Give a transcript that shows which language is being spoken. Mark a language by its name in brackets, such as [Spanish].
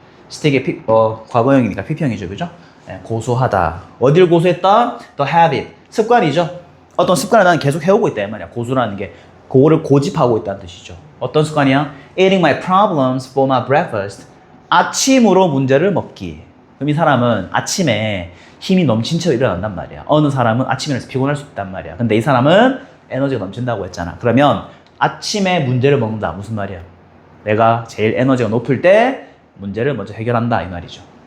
[Korean] stick의 과거형이니까 PP형이죠, 그죠? 네, 고수하다. 어딜 고수했다? [English] The habit. [Korean] 습관이죠. 어떤 습관을 나는 계속 해오고 있다 이 말이야. 고수라는 게 그거를 고집하고 있다는 뜻이죠. 어떤 습관이야? [English] Eating my problems for my breakfast. [Korean] 아침으로 문제를 먹기. 그럼 이 사람은 아침에 힘이 넘친 채로 일어난단 말이야. 어느 사람은 아침에 일어나서 피곤할 수 있단 말이야. 근데 이 사람은 에너지가 넘친다고 했잖아. 그러면 아침에 문제를 먹는다. 무슨 말이야? 내가 제일 에너지가 높을 때 문제를 먼저 해결한다 이 말이죠.